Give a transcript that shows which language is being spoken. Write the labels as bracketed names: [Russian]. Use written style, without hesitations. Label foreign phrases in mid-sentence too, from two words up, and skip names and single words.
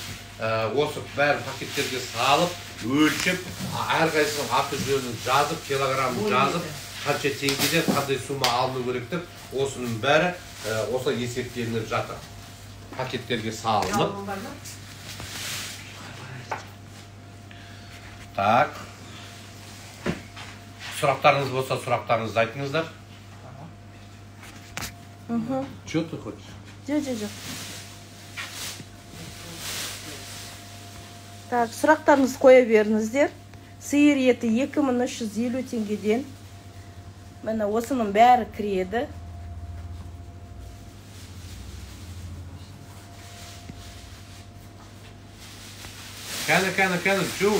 [Kazakh] Осы бәрі пакеттерге салып, өлшеп, әрқайсының аты жөнін жазып, килограммын жазып, қанша теңгеден қандай сума алыну керек деп, осының бәрі осы есептелініп жатыр. Пакеттерге салынып. Так. Сұрақтарыңыз болса, сұрақтарыңызды айтыңыздар. [Russian] Что ты хочешь? [Kazakh] Жоқ. Так, сұрақтарыңызды қоя беріңіздер. Сиыр еті 2350 теңгеден. Міне осының бәрі кіреді. Кәні, чуй.